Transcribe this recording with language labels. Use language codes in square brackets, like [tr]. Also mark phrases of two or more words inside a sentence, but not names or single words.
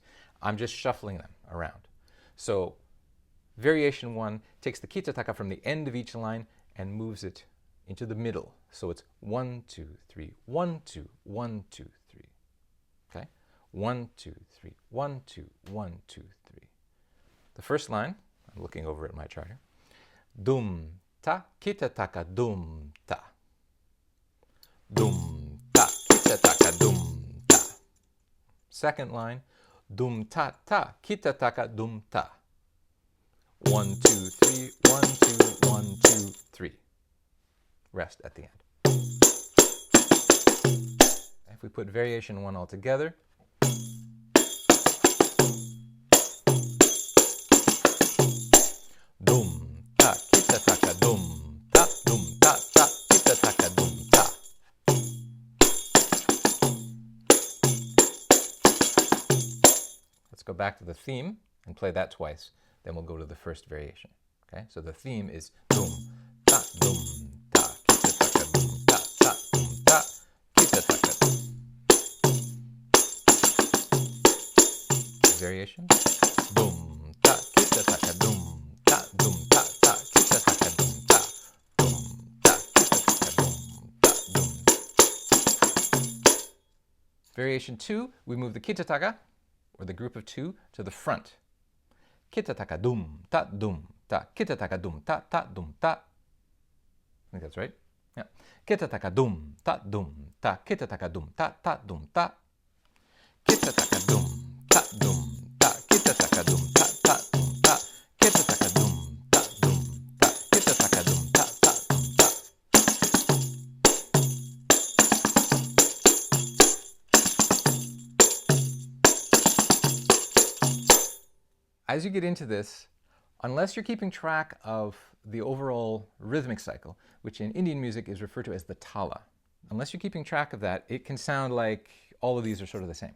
[en] I'm just shuffling them around. So variation 1 takes the kita taka from the end of each line and moves it into the middle. So it's 1, 2, 3, 1, 2, 1, 2, 3. Okay? 1, 2, 3, 1, 2, 1, 2, 3. The first line, I'm looking over at my chart here. Dum ta, kita taka dum ta. Dum ta, kita taka dum ta. Second line, dum ta ta, kita taka dum ta. 1, 2, 3, 1, 2, 1, 2, 3. Rest at the end. If we put variation 1 all together, dum ta, kita taka dum ta, kita taka dum ta. Let's go back to the theme and play that twice. Then we'll go to the first variation. Okay, so the theme is dum ta, kita taka dum ta, kita taka. Variation. Dum ta, kita taka dum ta, kita taka dum ta, kita taka dum. Variation 2, we move the kita taka, or the group of 2, to the front. Kita taka dum ta, kita taka dum ta, dum ta. I think that's right. Yeah. Kita taka dum ta, kita taka dum ta, dum ta. Kita taka dum ta, kita taka dum ta, dum ta. Kita taka dum ta, kita taka dum ta, dum ta. As you get into this, unless you're keeping track of the overall rhythmic cycle, which in Indian music is referred to as the tala, unless you're keeping track of that, it can sound like all of these are sort of the same.